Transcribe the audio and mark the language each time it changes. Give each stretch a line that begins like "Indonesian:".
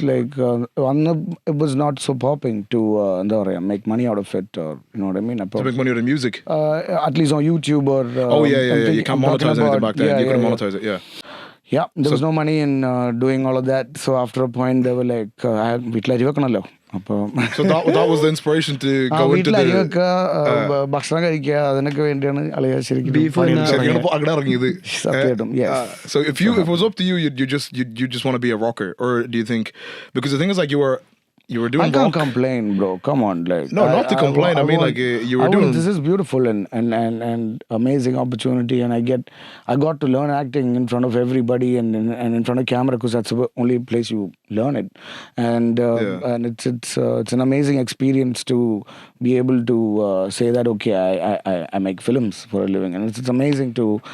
English: Like, it was not so popping to make money out of it, or you know what I mean. To make money out of music. At least on YouTube or. You can't monetize anything back then. You couldn't monetize it. Yeah, there was no money in doing all of that. So after a point, they were like, So that was the inspiration to go into the.
Malayalam: ഭക്ഷണം കഴിക്കുക അതിനൊക്കെ വേണ്ടിയാണ് അളിയ ശരിക്കും.
English: So if it was up to you, you just want to be a rocker, or do you think, because the thing is like you were doing I can't rock. complain, bro. Come on, like No, not to complain. I mean, like you were doing. This is beautiful and amazing opportunity, and I got to learn acting in front of everybody and in front of camera, because that's the only place you learn it, and it's an amazing experience to be able to say that okay, I make films for a living, and it's amazing to.